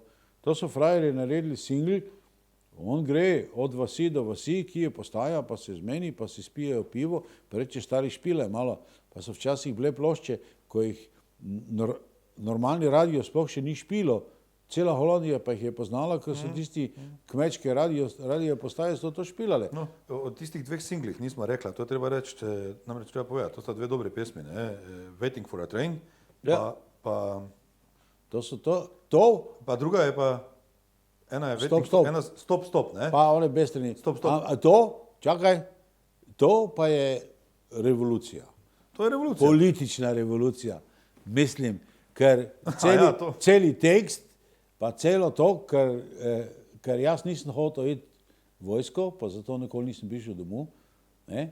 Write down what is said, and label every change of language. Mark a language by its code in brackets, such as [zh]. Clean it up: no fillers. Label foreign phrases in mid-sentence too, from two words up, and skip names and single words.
[sl] To so frajerji naredili singl, on gre od vasi do vasi, ki je postaja, pa se zmeni, pa si spijejo pivo, pa reče, stari, špile malo, pa so včasih bile plošče, ko jih normalni radio sploh še ni špilo. Cela Holandija pa jih je poznala, ker so tisti kmečke radio postaje so to špilale. No, od tistih dveh singlih nismo rekla, to je treba reči, namreč treba povedati, to sta dve dobre pesmi, ne? Waiting for a Train, Ja. pa To so to druga je pa, ena je Stop, stop. ena Stop, ne? pa one bestrani. Stop, stop. A to, čakaj, to pa je revolucija. To je revolucija. Politična revolucija. Mislim, ker to. celi tekst, pa celo to, ker jaz nisem hotel iti v vojsko, pa zato nikoli nisem prišel domov, ne?